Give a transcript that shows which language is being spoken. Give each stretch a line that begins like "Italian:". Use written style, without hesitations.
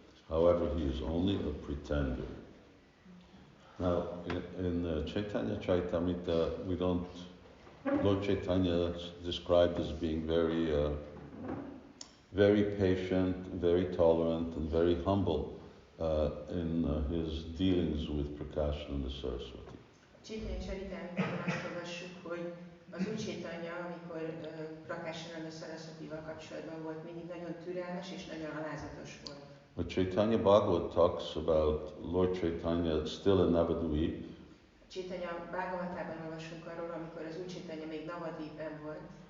English: However, he is only a pretender." Now, in Chaitanya Charitamrita, Lord Chaitanya is described as being very patient, very tolerant, and very humble in his dealings with Prakashananda Saraswati.
Hungarian: Chaitanya Charitamritában azt olvassuk, hogy az Úr Caitanya, amikor Prakashananda Saraswatival kapcsolatban volt, mindig nagyon türelmes és nagyon alázatos volt.
English: But Chaitanya Bhagavat talks about Lord Chaitanya still in Navadvip.
Hungarian: Chaitanya Bhagavatában olvasunk arról, amikor az Úr Caitanya még Navadvipen volt.